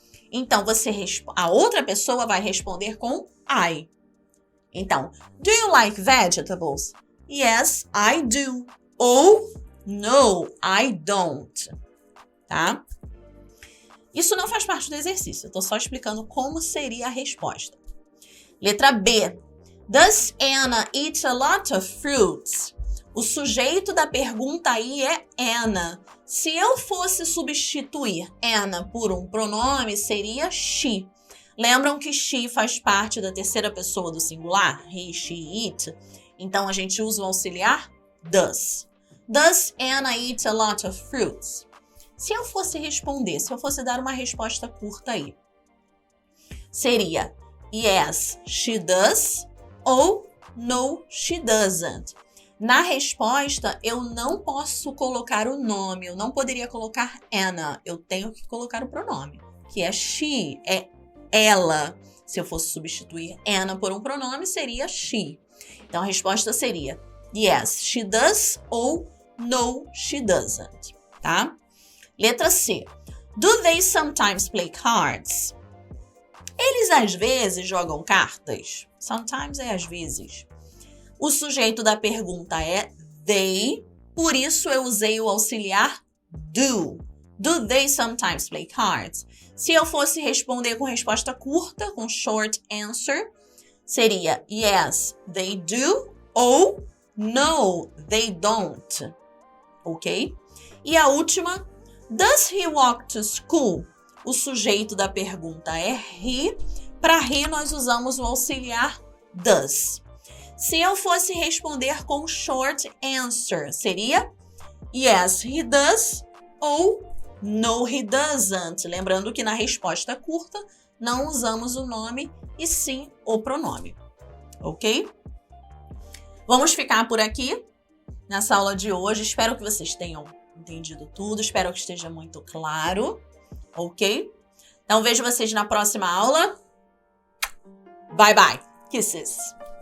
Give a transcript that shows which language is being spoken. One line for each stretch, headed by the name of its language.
Portuguese: Então, a outra pessoa vai responder com I.
English: Então, do you like vegetables? Yes, I do. Ou no, I don't. Tá?
Portuguese: Isso não faz parte do exercício. Eu estou só explicando como seria a resposta. Letra B.
English: Does Anna eat a lot of fruits?
Portuguese: O sujeito da pergunta aí é Anna. Se eu fosse substituir Anna por um pronome, seria she. Lembram que she faz parte da terceira pessoa do singular? He, she, it. Então, a gente usa o auxiliar does.
English: Does Anna eat a lot of fruits?
Portuguese: Se eu fosse responder, se eu fosse dar uma resposta curta aí, seria
English: yes, she does
Portuguese: ou
English: no, she doesn't.
Portuguese: Na resposta, eu não posso colocar o nome, eu não poderia colocar Anna, eu tenho que colocar o pronome, que é she, é ela. Se eu fosse substituir Anna por um pronome, seria she. Então, a resposta seria
English: yes, she does
Portuguese: ou
English: no, she doesn't,
Portuguese: tá? Letra C.
English: Do they sometimes play cards?
Portuguese: Eles às vezes jogam cartas? Sometimes é às vezes. O sujeito da pergunta é they, por isso eu usei o auxiliar do.
English: Do they sometimes play cards?
Portuguese: Se eu fosse responder com resposta curta, com short answer, seria
English: yes, they do
Portuguese: ou
English: no, they don't.
Portuguese: Ok? E a última,
English: does he walk to school?
Portuguese: O sujeito da pergunta é he. Para he, nós usamos o auxiliar does. Se eu fosse responder com short answer, seria
English: yes, he does
Portuguese: ou
English: no, he doesn't.
Portuguese: Lembrando que na resposta curta, não usamos o nome e sim o pronome. Ok? Vamos ficar por aqui nessa aula de hoje. Espero que vocês tenham entendido tudo. Espero que esteja muito claro. Ok? Então, vejo vocês na próxima aula.
English: Bye, bye. Kisses.